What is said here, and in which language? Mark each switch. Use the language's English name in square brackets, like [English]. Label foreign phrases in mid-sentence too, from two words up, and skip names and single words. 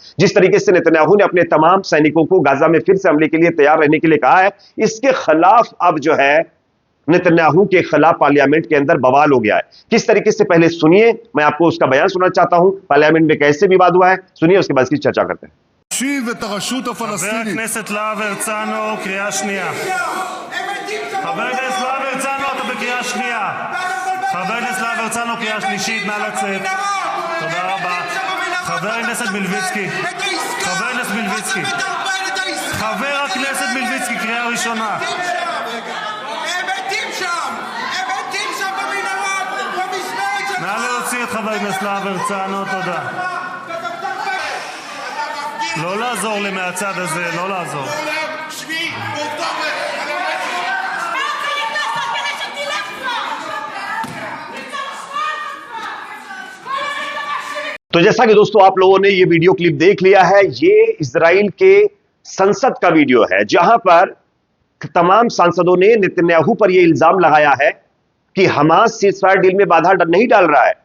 [Hindi] जिस तरीके से नेतन्याहू ने अपने तमाम सैनिकों को गाजा में फिर से हमले के लिए तैयार रहने के लिए कहा है, इसके खिलाफ अब जो है नेतन्याहू के खिलाफ पार्लियामेंट के अंदर बवाल हो गया है। किस तरीके से, पहले सुनिए, मैं आपको उसका बयान सुनना चाहता हूं, पार्लियामेंट में कैसे विवाद हुआ है, सुनिए, उसके बाद इसकी चर्चा करते हैं। [Hebrew] חבר הכנסת להב הרצנו, קריאה שנייה. חבר הכנסת להב הרצנו, אתה בקריאה שנייה. חבר הכנסת להב הרצנו, קריאה שלישית, נא לצאת. תודה רבה. חבר הכנסת מלביצקי. חבר הכנסת מלביצקי. חבר הכנסת מלביצקי, קריאה ראשונה. נא להוציא את חבר הכנסת להב הרצנו, תודה. לא לעזור לי מהצד הזה, לא לעזור. [Hindi] तो जैसा कि दोस्तों आप लोगों ने ये [English] video clip [Hindi] देख लिया है, ये इजराइल के संसद का वीडियो है, जहां पर तमाम सांसदों ने नेतन्याहू पर यह इल्जाम लगाया है कि हमास [English] ceasefire deal [Hindi] में बाधा नहीं डाल रहा है।